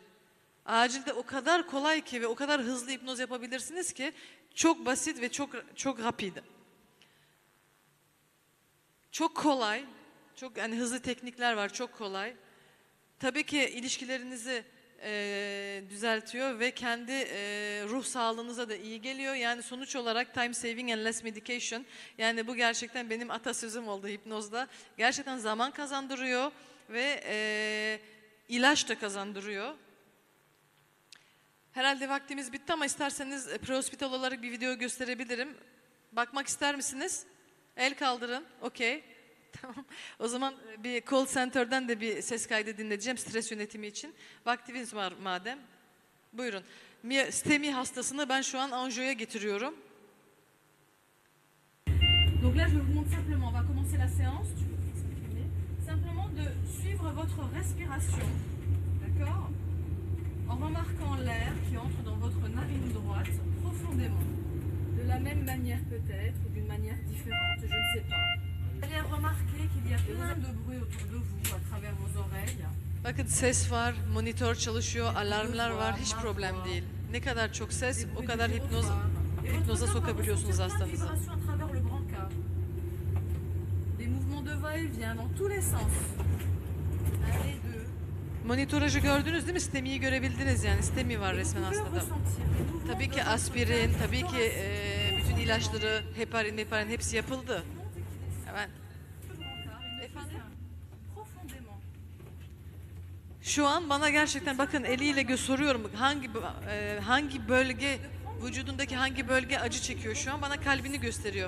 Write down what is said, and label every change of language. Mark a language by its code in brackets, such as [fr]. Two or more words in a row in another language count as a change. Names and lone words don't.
[tr] Acilde o kadar kolay ki ve o kadar hızlı hipnoz yapabilirsiniz ki çok basit ve çok rapid. Çok kolay, çok yani hızlı teknikler var, çok kolay. Tabii ki ilişkilerinizi düzeltiyor ve kendi ruh sağlığınıza da iyi geliyor. Yani sonuç olarak [en] time saving and less medication. [tr] Yani bu gerçekten benim atasözüm oldu hipnozda. Gerçekten zaman kazandırıyor ve ilaç da kazandırıyor. Herhalde vaktimiz bitti ama isterseniz prehospital olarak bir video gösterebilirim. Bakmak ister misiniz? El kaldırın. Okey. Tamam. O zaman bir [en] call center'dan [tr] da bir ses kaydı dinleyeceğim stres yönetimi için. Vaktiniz var madem. Buyurun. STEMI hastasını ben şu an Anjo'ya getiriyorum. [fr] Donc là, je vous montre simplement, on va commencer la séance, tu peux t'exprimer, simplement de suivre votre respiration, d'accord, en remarquant l'air qui entre dans votre narine droite profondément, de la même manière peut-être, ou d'une manière différente, je ne sais pas. Vous allez remarquer qu'il y a plein de bruit autour de vous, à travers vos oreilles. [tr] Bakın ses var, monitör çalışıyor, alarmlar var, hiç problem değil. Ne kadar çok ses, o kadar hipnoza sokabiliyorsunuz hastanızı. [fr] Des mouvements de va-et-vient dans tous les sens. Un et deux. [tr] Monitorajı gördünüz değil mi? STEMI'yi görebildiniz yani. STEMI var resmen hastada. Tabii ki aspirin, tabii ki bütün ilaçları, heparin hepsi yapıldı. Hemen. Efendim? Şu an bana gerçekten bakın eliyle soruyorum hangi bölge vücudundaki hangi bölge acı çekiyor şu an bana kalbini gösteriyor.